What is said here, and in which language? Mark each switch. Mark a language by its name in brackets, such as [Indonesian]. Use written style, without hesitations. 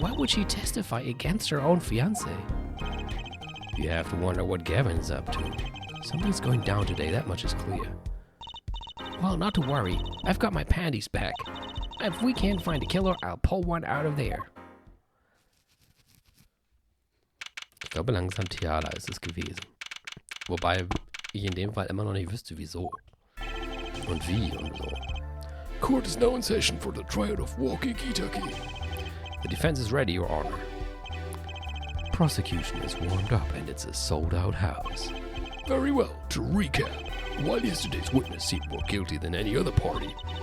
[English] Why would she testify against her own fiancé? You have to wonder what Gavin's up to. Something's going down today, that much is clear. Well, not to worry. I've got my panties back. If we can't find a killer, I'll pull one out of there. [German] Ich glaube, langsam Tiala ist es gewesen. Wobei ich in dem Fall immer noch nicht wüsste, wieso. Und wie und so. [English] Court is now in session for the trial of Walkie Kitaki. The defense is ready, Your Honor. Prosecution is warmed up and it's a sold-out house. Very well. To recap, while yesterday's witness seemed more guilty than any other party,